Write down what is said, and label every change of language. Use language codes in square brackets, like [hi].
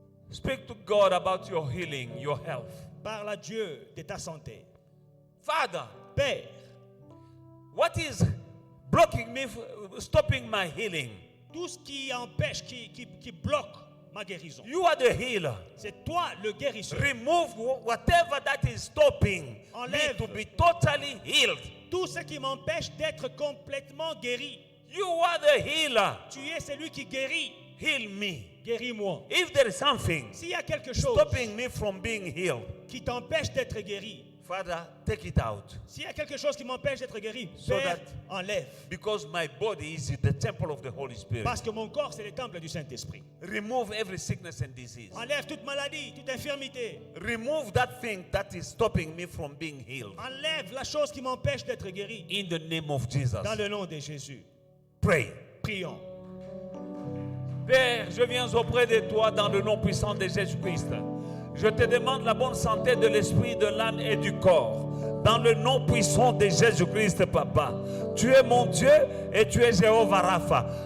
[en] Speak to God about your healing, your health. [fr] Parle à Dieu de ta santé. [en] Father, [fr] Père, [en] what is blocking me, stopping my healing? [fr] tout ce qui empêche, qui bloque ma guérison, [en] You are the healer. [fr] c'est toi le guérisseur. [en] Remove whatever that is stopping me [fr] Enlève. [en] to be totally healed. [fr] Tout ce qui m'empêche d'être complètement guéri. [en] You are the healer. [fr] Tu es celui qui guérit. [en] Heal me. [fr] Guéris-moi. [en] If there is something [fr] S'il y a quelque chose [en] stopping me from being healed, [fr] qui t'empêche d'être guéri, [en] Father, take it out. [fr] s'il y a quelque chose qui m'empêche d'être guéri, [en] So [fr] Père, [en] that- [fr] enlève. [en] Because my body is the temple of the Holy Spirit. [fr] Parce que mon corps, c'est le temple du Saint-Esprit. [en] Remove every sickness and disease. [fr] Enlève toute maladie, toute infirmité. [en] Remove that thing that is stopping me from being healed. [fr] Enlève la chose qui m'empêche d'être guéri. [en] In the name of Jesus. [fr] Dans le nom de Jésus. [en] Pray. [fr] Prions. Père, je viens auprès de toi dans le nom puissant de Jésus-Christ. Je te demande la bonne santé de l'esprit, de l'âme et du corps. Dans le nom puissant de Jésus-Christ, Papa. Tu es mon Dieu et tu es Jéhovah Rapha.